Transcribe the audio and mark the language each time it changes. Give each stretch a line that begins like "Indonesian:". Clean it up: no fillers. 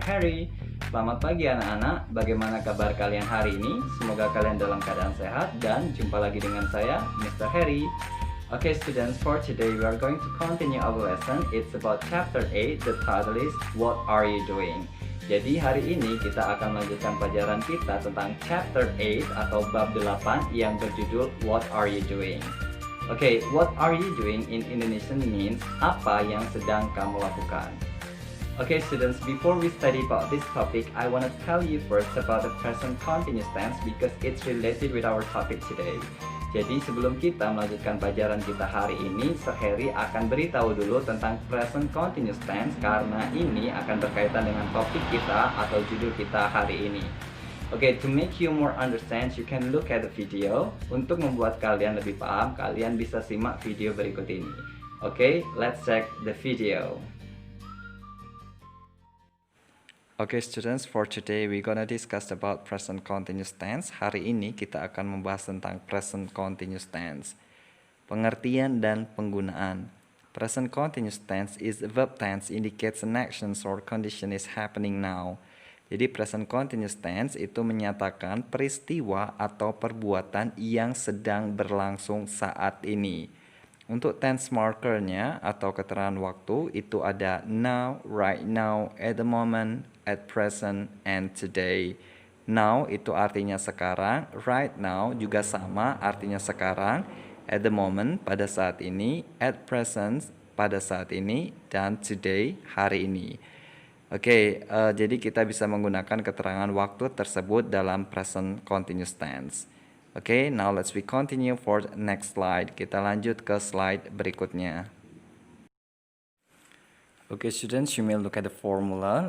Indonesian: Harry. Selamat pagi anak-anak. Bagaimana kabar kalian hari ini? Semoga kalian dalam keadaan sehat dan jumpa lagi dengan saya, Mr. Harry.
English: Okay students, for today we are going to continue our lesson. It's about chapter 8. The title is What Are You Doing?
Indonesian: Jadi hari ini kita akan melanjutkan pelajaran kita tentang chapter 8 atau bab 8 yang berjudul What Are You Doing?
English: Okay, what are you doing in Indonesian means
Indonesian: apa yang sedang kamu lakukan.
English: Okay students, before we study about this topic, I want to tell you first about the present continuous tense because it's related with our topic today.
Indonesian: Jadi sebelum kita melanjutkan pelajaran kita hari ini, Sir Harry akan beritahu dulu tentang present continuous tense karena ini akan berkaitan dengan topik kita atau judul kita hari ini.
English: Okay, to make you more understand, you can look at the video.
Indonesian: Untuk membuat kalian lebih paham, kalian bisa simak video berikut ini.
English: Okay, let's check the video. Okay students, for today we're gonna discuss about present continuous tense.
Indonesian: Hari ini kita akan membahas tentang present continuous tense. Pengertian dan penggunaan.
English: Present continuous tense is a verb tense indicates an action or condition is happening now.
Indonesian: Jadi present continuous tense itu menyatakan peristiwa atau perbuatan yang sedang berlangsung saat ini. Untuk tense markernya atau keterangan waktu itu ada now, right now, at the moment, at present, and today. Now itu artinya sekarang, right now juga sama artinya sekarang, at the moment pada saat ini, at present pada saat ini, dan today hari ini. Oke, jadi kita bisa menggunakan keterangan waktu tersebut dalam present continuous tense.
English: Oke, now let's we continue for next slide.
Indonesian: Kita lanjut ke slide berikutnya.
English: Oke, students, you may look at the formula.